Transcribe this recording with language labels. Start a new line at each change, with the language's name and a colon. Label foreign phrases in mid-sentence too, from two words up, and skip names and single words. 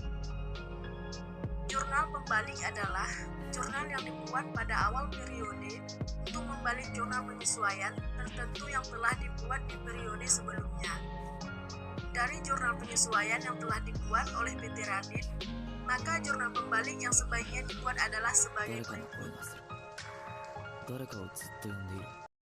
Indonesian: Jurnal pembalik adalah jurnal yang dibuat pada awal periode untuk membalik jurnal penyesuaian tertentu yang telah dibuat di periode sebelumnya. Dari jurnal penyesuaian yang telah dibuat oleh PT Radit, maka jurnal pembalik yang sebaiknya dibuat adalah sebagai
Japanese: 誰かの声がする誰かをずっと呼んでいる